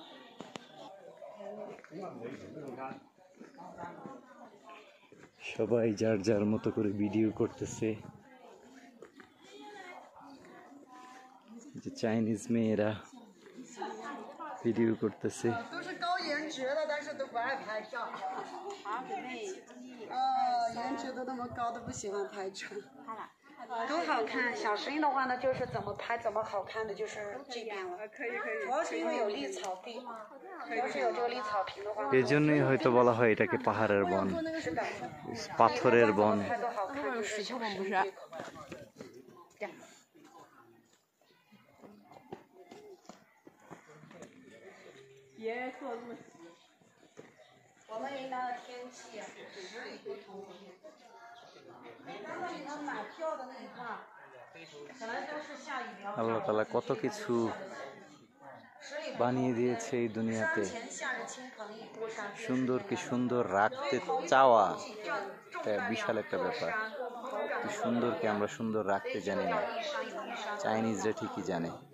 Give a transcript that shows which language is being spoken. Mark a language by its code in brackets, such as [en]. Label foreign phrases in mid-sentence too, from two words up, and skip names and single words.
[bn] সবাই যার যার মতো করে ভিডিও করতেছে। যে চাইনিজ মেয়েরা ভিডিও করতেছে। [zh] 颜值都那么高都不喜欢拍照，都好看。小声音的话呢，就是怎么拍怎么好看的，就是这边了。可以。主要是因为有绿草地，要是有这个绿草坪的话， [bn] এজন্যই হয়তো বলা হয় এটাকে পাহাড়ের বন, পাথরের বন। [zh] 石头吗？不是。别做这么急。我们云南的天气十里不同。刚刚你们买票的那一块，本来都是下雨比较大。 [bn] আল্লাহ তাআলা কত কিছু বানিয়ে দিয়েছে এই দুনিয়াতে। সুন্দরকে সুন্দর রাখতে চাওয়া বিশাল একটা ব্যাপার। সুন্দরকে আমরা সুন্দর রাখতে জানি না, চাইনিজরা ঠিকই জানে।